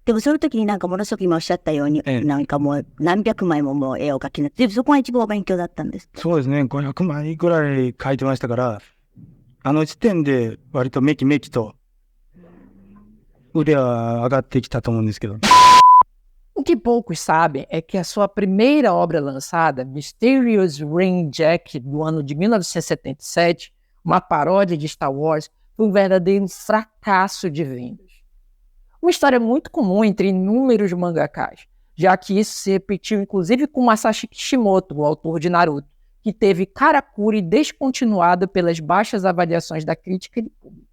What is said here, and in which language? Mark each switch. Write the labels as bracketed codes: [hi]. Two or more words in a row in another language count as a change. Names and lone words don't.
[ja] でもその時になんかものすごく今おっしゃったように、なんかもう何百枚ももう絵を描きなって、そこが一番お勉強だったんです。そうですね、500枚ぐらい描いてましたから、あの時点で割とめきめきと腕は上がってきたと思うんですけど。 [pt] O que poucos sabem é que a sua primeira obra lançada, Mysterious Rain Jack, do ano de 1977, uma paródia de Star Wars, foi um verdadeiro fracasso de vendas. Uma história muito comum entre inúmeros mangakás, já que isso se repetiu inclusive com Masashi Kishimoto, o autor de Naruto, que teve Karakuri descontinuado pelas baixas avaliações da crítica e do público.